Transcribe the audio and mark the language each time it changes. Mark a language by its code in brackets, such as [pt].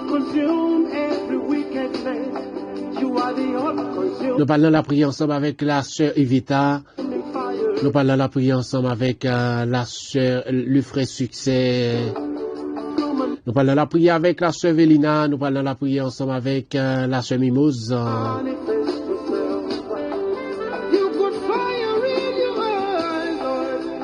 [en] consume every wickedness. You are the [fr] Nous parlons la prière ensemble avec la sœur Evita. [en] all-consuming fire. [fr] Nous parlons la prière ensemble avec la sœur, le frère Succès. [en] Come and [fr] Nous parlons la prière avec la sœur Vélina. Nous parlons la prière ensemble avec la sœur Mimose. [en] manifest yourself. You put fire in your eyes, Lord.